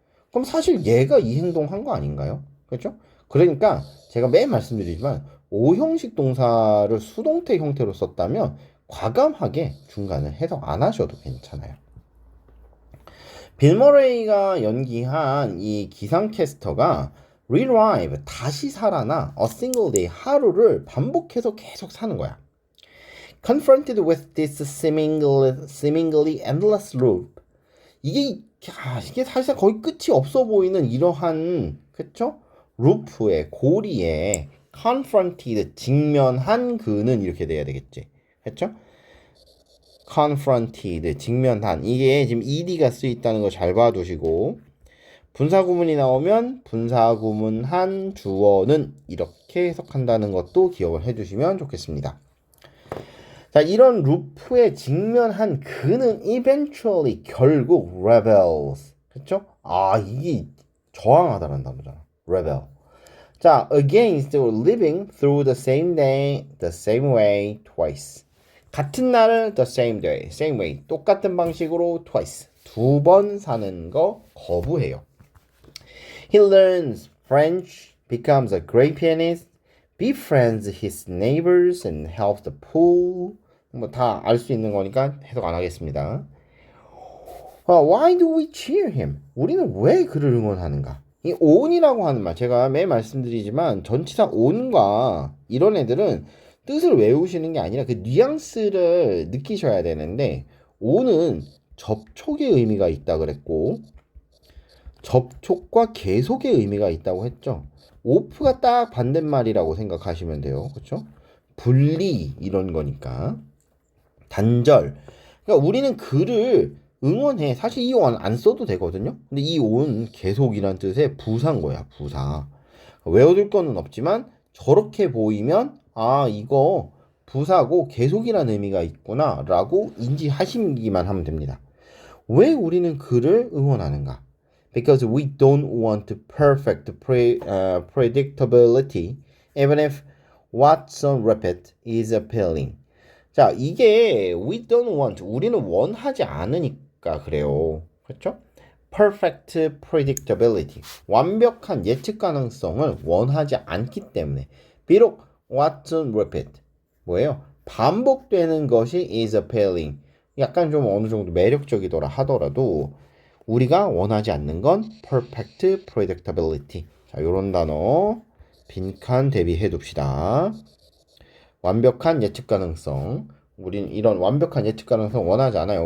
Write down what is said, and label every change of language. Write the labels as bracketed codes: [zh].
[ko] 그럼 사실 얘가 이 행동 한 거 아닌가요? 그렇죠? 그러니까 제가 매일 말씀드리지만 오형식 동사를 수동태 형태로 썼다면 과감하게 중간을 해석 안 하셔도 괜찮아요. 빌 머레이가 연기한 이 기상캐스터가 relive, 다시 살아나 [en] a single day, [ko] 하루를 반복해서 계속 사는 거야. [en] confronted with this seemingly endless loop. [ko] 이게 사실상 거의 끝이 없어 보이는 이러한, 그쵸? 루프의 고리에 confronted, 직면한 그는 이렇게 돼야 되겠지. 그쵸? confronted, 직면한. 이게 지금 ed가 쓰여있다는 거 잘 봐두시고, 분사구문이 나오면 분사구문한 주어는 이렇게 해석한다는 것도 기억을 해주시면 좋겠습니다. 자, 이런 루프에 직면한 그는 eventually, 결국 rebels. 그쵸? 이게 저항하다라는 단어잖아. rebel. [en] 자, against living through the same day, the same way, twice. [ko] 같은 날을 [en] the same day, same way, [ko] 똑같은 방식으로 twice, 2번 사는 거 거부해요. [en] He learns French, becomes a great pianist, befriends his neighbors and helps the poor. [ko] 뭐 다 알 수 있는 거니까 해석 안 하겠습니다. [en] Why do we cheer him? [ko] 우리는 왜 그를 응원하는가? 이 on이라고 하는 말, 제가 매일 말씀드리지만 전치사 on과 이런 애들은 뜻을 외우시는 게 아니라 그 뉘앙스를 느끼셔야 되는데, on은 접촉의 의미가 있다 그랬고 접촉과 계속의 의미가 있다고 했죠. off가 딱 반대말이라고 생각하시면 돼요. 그렇죠? 분리 이런 거니까. 단절. 그러니까 우리는 그를 응원해. 사실 이 on 안 써도 되거든요. 근데 이 on 계속이란 뜻의 부사인 거야. 부사. 외워둘 거는 없지만 저렇게 보이면 이거 부사고 계속이라는 의미가 있구나 라고 인지하시기만 하면 됩니다. 왜 우리는 그를 응원하는가? [en] Because we don't want perfect predictability, even if what's on repeat is appealing. [ko] 자, 이게 [en] we don't want, [ko] 우리는 원하지 않으니까 그래요. 그렇죠? [en] perfect predictability, [ko] 완벽한 예측 가능성을 원하지 않기 때문에. 비록 [en] what's on repeat, [ko] 뭐예요? 반복되는 것이 [en] is appealing, [ko] 약간 좀 어느 정도 매력적이더라 하더라도 우리가 원하지 않는 건 [en] perfect predictability. [ko] 자, 요런 단어 빈칸 대비해 둡시다. 완벽한 예측 가능성. 우린 이런 완벽한 예측 가능성 원하지 않아요.